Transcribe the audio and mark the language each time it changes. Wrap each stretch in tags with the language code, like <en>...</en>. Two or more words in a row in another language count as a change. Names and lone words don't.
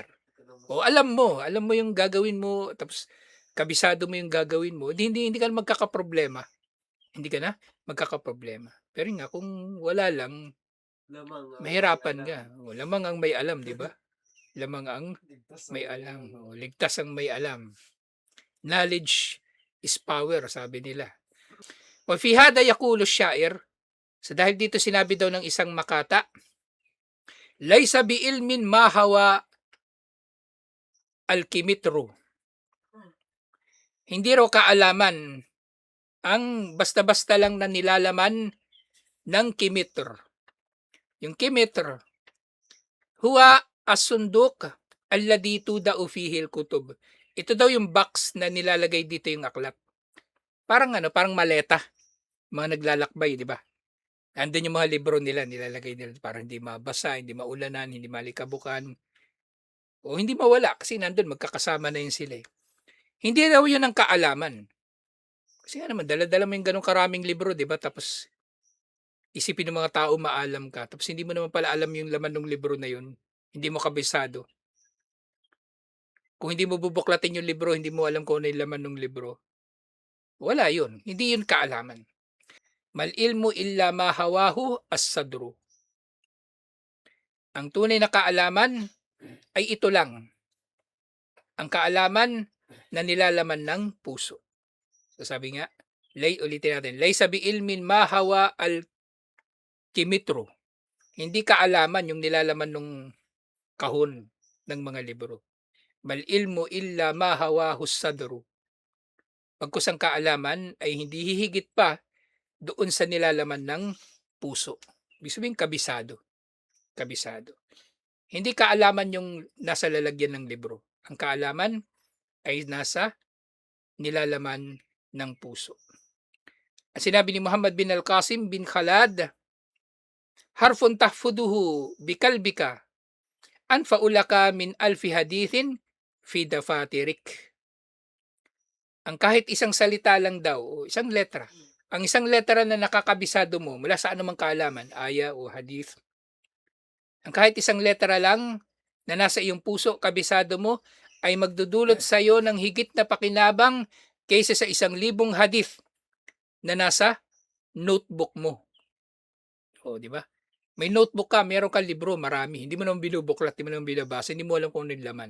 <tl>O alam mo yung gagawin mo, tapos kabisado mo yung gagawin mo, hindi ka na magkakaproblema. Hindi ka na magkakaproblema. Pero yun nga kung wala lang, Lamang ang mahirapan alam. ka. O lamang ang may alam, 'di ba? Lamang ang Ligtas may ang alam, o ligtas ang may alam.</tl> <en>Knowledge is power,</en> <tl>sabi nila.</tl> <ar>وفي هذا يقول الشاعر,</ar> <tl>sa dahil dito sinabi daw ng isang makata,</tl> <ar>"ليس بعلم ما حوى القمطر."</ar> <tl>Hindi raw kaalaman ang basta-basta lang na nilalaman ng kimitr.</tl> <ar>Yung kimitr, هو الصندوق الذي توضع فيه الكتب.</ar> <tl>Ito daw yung box na nilalagay dito yung aklat. Parang ano, parang maleta, mga naglalakbay, 'di ba? Andun yung mga libro nila, nilalagay nila para hindi mabasa, hindi maulanan, hindi malikabukan, o hindi mawala kasi nandun magkakasama na yun sila, eh. Hindi daw yun ang kaalaman. Kasi nga naman dala-dala mo yung gano'ng karaming libro, 'di ba? Tapos isipin ng mga tao maalam ka, tapos hindi mo naman pala alam yung laman ng libro na yun, hindi mo kabisado. Kung hindi mo bubuklatin yung libro, hindi mo alam kung ano yung laman ng libro, wala yun, hindi yun kaalaman.</tl> <ar>ما العلم إلا ما حواه الصدر.</ar> <tl>Ang tunay na kaalaman ay ito lang, ang kaalaman na nilalaman ng puso. So sabi nga, ulitin natin,</tl> <ar>ليس بعلم ما حوى القمطر.</ar> <tl>Hindi kaalaman yung nilalaman ng kahon ng mga libro.</tl> <ar>ما العلم إلا ما حواه صدر.</ar> <tl>Pagkus ang kaalaman ay hindi hihigit pa doon sa nilalaman ng puso. Ibig sabihin kabisado, kabisado. Hindi kaalaman yung nasa lalagyan ng libro. Ang kaalaman ay nasa nilalaman ng puso. At sinabi ni Muhammad bin Al-Qasim bin Khalad,</tl> <ar>حرف تحفظه بقلبك أنفع لك من ألف حديث في دفاترك.</ar> <tl>Ang kahit isang salita lang daw, o isang letra, ang isang letra na nakakabisado mo mula sa anumang kaalaman, aya o hadith, ang kahit isang letra lang na nasa iyong puso, kabisado mo, ay magdudulot sa iyo ng higit na pakinabang kaysa sa 1,000 hadith na nasa notebook mo. O, di ba? May notebook ka, meron kang libro, marami. Hindi mo naman binubuklat, hindi mo naman binabasa, hindi mo alam kung ano yung laman.</tl>